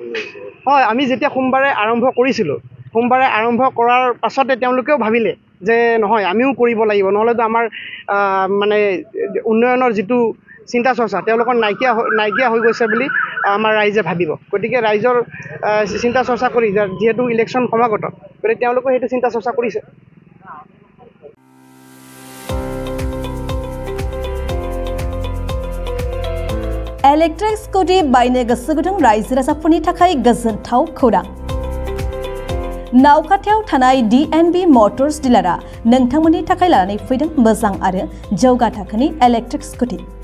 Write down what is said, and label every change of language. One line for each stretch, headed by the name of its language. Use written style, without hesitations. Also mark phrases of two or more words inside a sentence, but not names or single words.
Assamese: হয়, আমি যেতিয়া সোমবাৰে আৰম্ভ কৰিছিলোঁ, সোমবাৰে আৰম্ভ কৰাৰ পাছতে তেওঁলোকেও ভাবিলে যে নহয়, আমিও কৰিব লাগিব, নহ'লেতো আমাৰ মানে উন্নয়নৰ যিটো চিন্তা চৰ্চা তেওঁলোকৰ নাইকিয়া হৈ গৈছে বুলি আমাৰ ৰাইজে ভাবিব। গতিকে ৰাইজৰ চিন্তা চৰ্চা কৰি, যিহেতু ইলেকশ্যন সমাগত, গতিকে তেওঁলোকে সেইটো চিন্তা চৰ্চা কৰিছে।
English: electric scooty
Bodo: बायनो गोसो गुदुं रायजो राजाफोरनि थाखाय गोजोनथाव खौरां। नावखाथायाव थानाय DNB मटर्स डिलारआ नोंथांमोननि थाखाय लानानै फैदों मोजां आरो जौगा थाखोनि
English: electric scooty.